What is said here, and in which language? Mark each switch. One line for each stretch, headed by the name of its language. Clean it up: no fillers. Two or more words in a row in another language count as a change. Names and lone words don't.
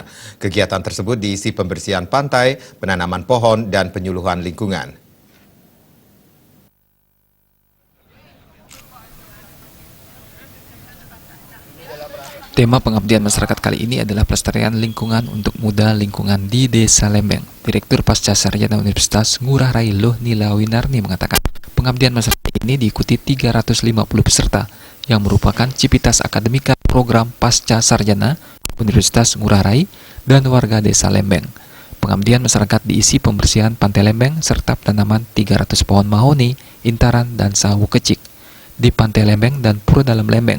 Indonesian: Kegiatan tersebut diisi pembersihan pantai, penanaman pohon, dan penyuluhan lingkungan. Tema pengabdian masyarakat kali ini adalah pelestarian lingkungan untuk muda lingkungan di Desa Lembeng. Direktur Pasca Sarjana Universitas Ngurah Rai Lohni Lawinarni mengatakan, pengabdian masyarakat ini diikuti 350 peserta yang merupakan civitas akademika program Pasca Sarjana Universitas Ngurah Rai dan warga Desa Lembeng. Pengabdian masyarakat diisi pembersihan pantai Lembeng serta penanaman 300 pohon mahoni, intaran, dan sawu kecik di Pantai Lembeng dan Pura Dalam Lembeng.